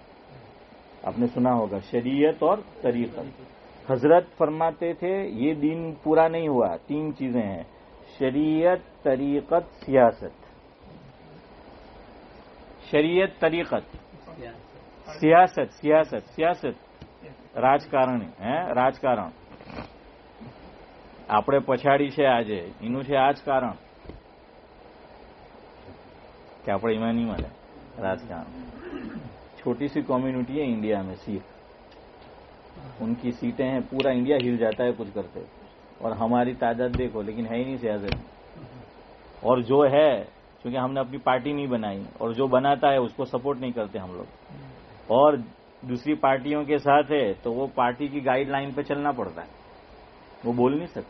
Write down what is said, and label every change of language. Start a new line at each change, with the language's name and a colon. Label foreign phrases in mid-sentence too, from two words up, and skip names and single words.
Urdu: آپ نے سنا ہوگا شریعت اور طریقت. حضرت فرماتے تھے یہ دین پورا نہیں ہوا، 3 چیزیں ہیں، شریعت، طریقت، سیاست. شریعت، طریقت، سیاست
Gujarati: રાજકારણ હે રાજકારણ આપણે પછાડી છે આજે, એનું છે આ જ કારણ کہ આપણે એમાં નહીં મળે રાજકારણ.
Urdu: چھوٹی سی کمیونٹی ہے انڈیا میں سکھ، ان کی سیٹیں ہیں، پورا انڈیا ہل جاتا ہے کچھ کرتے، اور ہماری تعداد دیکھو لیکن ہے ہی نہیں سیاست میں. اور جو ہے چونکہ ہم نے اپنی پارٹی نہیں بنائی، اور جو بناتا ہے اس کو سپورٹ نہیں کرتے ہم لوگ، اور دوسری پارٹیوں کے ساتھ ہے تو وہ پارٹی کی گائیڈ لائن پہ چلنا پڑتا ہے، وہ بول نہیں سکتے.